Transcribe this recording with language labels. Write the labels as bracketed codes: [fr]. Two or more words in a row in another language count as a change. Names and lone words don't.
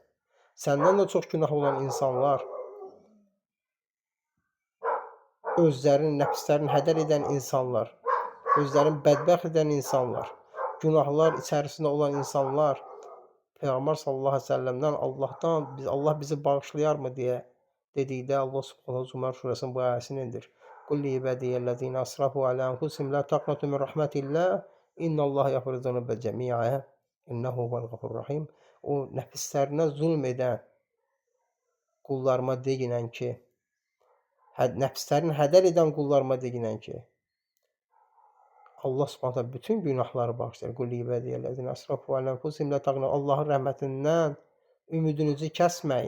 [az] Səndən də çox günah olan insanlar, özlərini, nəfslərini hədər edən insanlar, özlərini bədbəxt edən insanlar, günahlar içərisində olan insanlar Peyğəmbər [ar] صلى الله عليه وسلم [az] Allah bizi bağışlayarmı deyə dedikdə Allah Subhanahu Zumar surəsinin bu ayəsini indir. [ar] قل لعبادي الذين أسرفوا على أنفسهم لا تقنطوا من رحمة الله إن الله يغفر الذنوب جميعا إنه هو الغفور الرحيم. [az] O nəfslərinə zulm edən qullarıma deyinən ki, nəfslərini hədər edən qullarıma deyinən ki, Allah Subhanahu bütün günahları bağışlayır. [ar] قل لعبادي الذين أسرفوا على أنفسهم لا تقنطوا. [az] Allahın rəhmətindən ümidinizi kəsməyin.